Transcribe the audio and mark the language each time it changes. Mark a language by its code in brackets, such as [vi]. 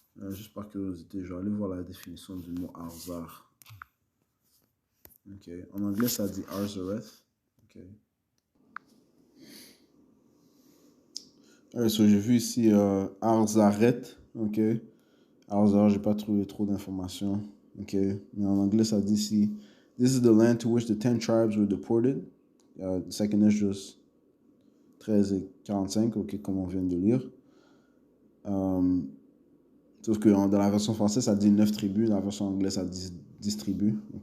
[fr] Juste par curiosité, je vais aller voir la définition du mot Arzar. En anglais, ça dit Arzareth. J'ai vu ici Arzaret. Arzar, j'ai pas trouvé trop d'informations. Mais en anglais, ça dit ici [en] This is the land to which the 10 tribes were deported. [fr] Second Esdras 13 et 45, comme on vient de lire. Sauf que dans la version française, ça dit 9 tribus. Dans la version anglaise, ça dit 10 tribus.